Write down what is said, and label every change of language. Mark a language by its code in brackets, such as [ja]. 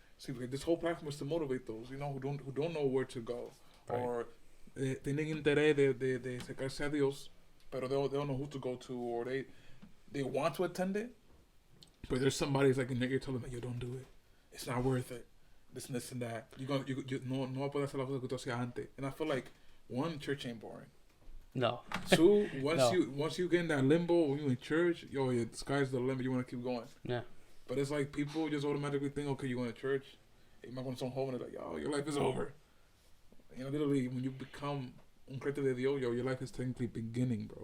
[en] See, this whole platform is to motivate those, who don't know where to go. Right. Or [es] tienen interés de acercarse a Dios, pero [en] they don't know who to go to, or they want to attend it, but there's somebody like in their ear telling them, yo, don't do it. It's not worth it. This and that. You [es] no va a poder hacer la cosa que tú hacías antes. [en] And I feel like, one, church ain't boring. No. Two, once you get in that limbo when you in church, the sky's the limit. You want to keep going. Yeah. But it's like people just automatically think, okay, you're going to church. You might go to some home and they're like, yo, your life is over. Literally, when you become [es] un creyente de Dios, [en] your life is technically beginning, bro.